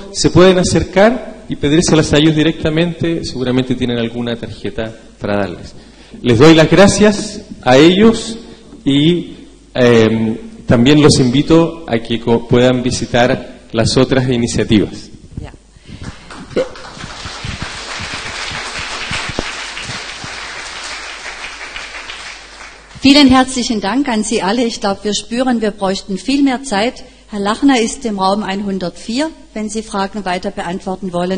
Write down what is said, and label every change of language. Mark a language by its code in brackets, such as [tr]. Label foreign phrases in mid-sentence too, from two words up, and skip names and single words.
[es] Se pueden acercar y pedírselas a ellos directamente, seguramente tienen alguna tarjeta para darles. Les doy las gracias a ellos y también los invito a que puedan visitar las otras iniciativas. [de] Vielen herzlichen Dank an Sie alle. Ich glaube, wir spüren, wir bräuchten viel mehr Zeit. Herr Lachner ist im Raum 104, wenn Sie Fragen weiter beantworten wollen.